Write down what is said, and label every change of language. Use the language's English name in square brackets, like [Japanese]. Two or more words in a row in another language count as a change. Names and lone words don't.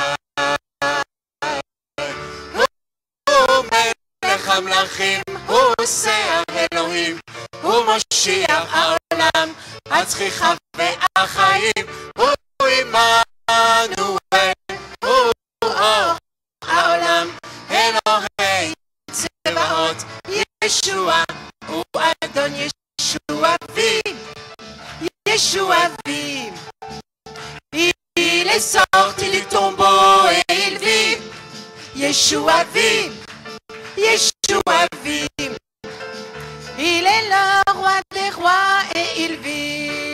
[Hebrew] המלכים, הוא עושה האלוהים, הוא מושיע העולם, הצחיחה והחיים, הוא עמנואל, הוא אור העולם, אלוהי צבאות, ישוע, הוא אדון ישוע [French] vit, Yeshua vit, il est sorti du tombeau et il vit, Yeshua vit. Yeshua vit, il est le roi des rois et il vit.